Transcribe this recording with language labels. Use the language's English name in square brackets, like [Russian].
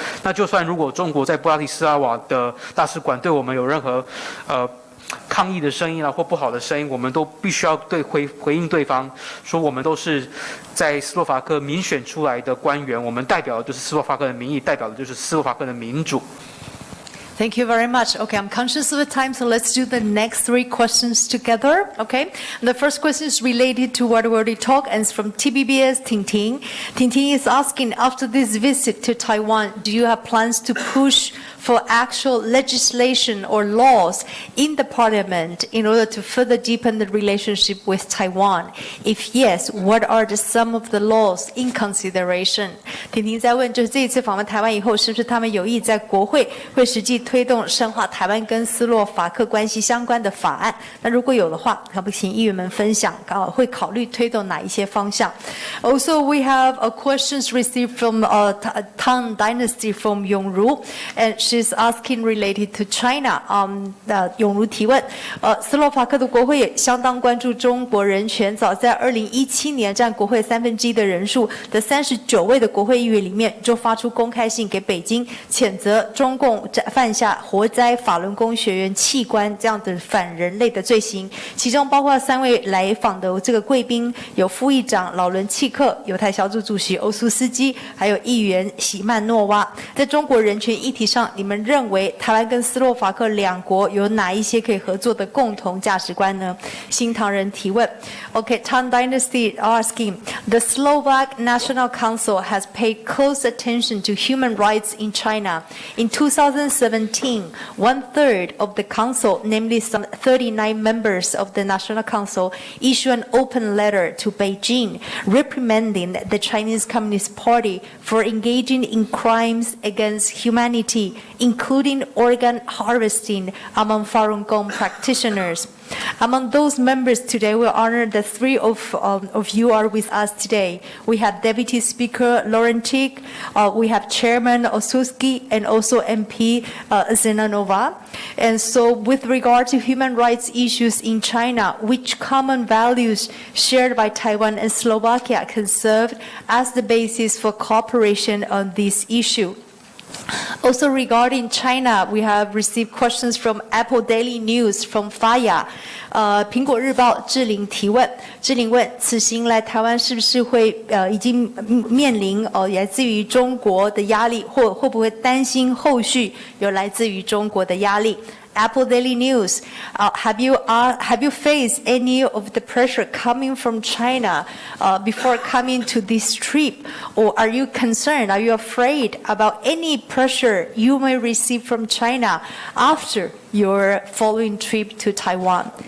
[Chinese] 那就算如果中国在布拉提斯拉瓦的大使馆对我们有任何抗议的声音啊，或不好的声音，我们都必须要回应对方，说我们都是在斯洛伐克民选出来的官员，我们代表的就是斯洛伐克的民意，代表的就是斯洛伐克的民主。 [English] Thank you very much. Okay, I'm conscious of the time, so let's do the next 3 questions together. Okay, and the first question is related to what we already talked, and it's from TBBS Ting Ting. Ting Ting is asking, after this visit to Taiwan, do you have plans to push for actual legislation or laws in the parliament in order to further deepen the relationship with Taiwan? If yes, what are some of the laws in consideration? [Chinese] 婷婷在问，就是这一次访问台湾以后，是不是他们有意在国会会实际推动深化台湾跟斯洛伐克关系相关的法案？那如果有的话，可不可以请议员们分享，会考虑推动哪一些方向？ [English] Also, we have questions received from Tang Dynasty from Yongru, and she's asking related to China. [Chinese] 永如提问，斯洛伐克的国会也相当关注中国人权。早在2017年，占国会1/3的人数的39位的国会议员里面，就发出公开信给北京，谴责中共犯下活摘法轮功学员器官这样的反人类的罪行。其中包括3位来访的这个贵宾，有副议长劳伦契克、犹太小组主席欧苏斯基，还有议员席曼诺娃。在中国人权议题上，你你们认为台湾跟斯洛伐克两国有哪一些可以合作的共同价值观呢？新唐人提问。 [English] Okay, Tang Dynasty asking, the Slovak National Council has paid close attention to human rights in China. In 2017, 1/3 of the council, namely some 39 members of the National Council, issued an open letter to Beijing reprimanding the Chinese Communist Party for engaging in crimes against humanity, including organ harvesting among Falun Gong practitioners. Among those members today, we honor that three of you are with us today. We have Deputy Speaker Laurenčík, we have Chairman Osuský, and also MP Zemanová. And so with regard to human rights issues in China, which common values shared by Taiwan and Slovakia can serve as the basis for cooperation on this issue? Also regarding China, we have received questions from Apple Daily News from Faya. [Chinese] 苹果日报志玲提问，志玲问：此行来台湾是不是会已经面临来自于中国的压力，或会不会担心后续有来自于中国的压力？ [English] Apple Daily News, have you faced any of the pressure coming from China before coming to this trip, or are you concerned? Are you afraid about any pressure you may receive from China after your following trip to Taiwan?